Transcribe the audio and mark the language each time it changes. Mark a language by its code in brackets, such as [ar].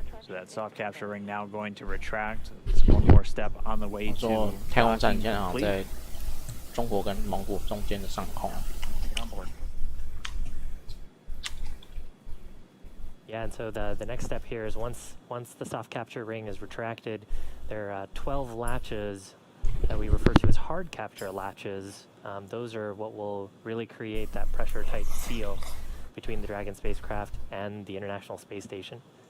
[en] So that soft capture ring now going to retract. It's one more step on the way to [zh] 太空站现在好像在中国跟蒙古中间的上空。 [en] Yeah, and so the next step here is once the soft capture ring is retracted, there are 12 latches that we refer to as hard capture latches. Those are what will really create that pressure-tight seal between the Dragon spacecraft and the International Space Station.